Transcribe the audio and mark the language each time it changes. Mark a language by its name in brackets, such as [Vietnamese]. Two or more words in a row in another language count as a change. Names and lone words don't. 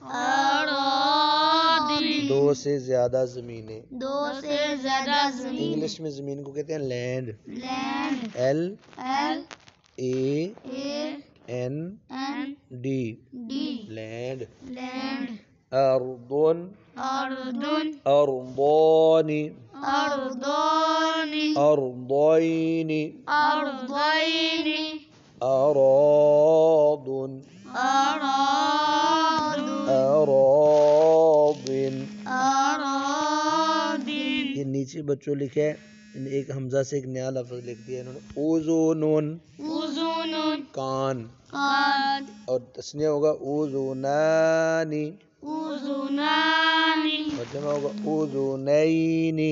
[Urdu] اراضین. دو سے زیادہ زمینیں. دو سے زیادہ زمین. انگلش میں زمین کو کہتے ہیں لینڈ. لینڈ. ایل ایل اے اے این این ڈی. ڈی. لینڈ. لینڈ. اردن. اردن. ارضانی. ارضانی. ارضینی. ارضینی. اراضن. ارادن. اراضن. اراضین. یہ نیچے بچوں لکھا ہے، ایک حمزہ سے ایک نیا لفظ لکھ دیا انہوں نے. اذن. اذن. کان. قاد. اور تسنیہ ہوگا اذنانی. اذنانی. اور جمع ہوگا اذنینی.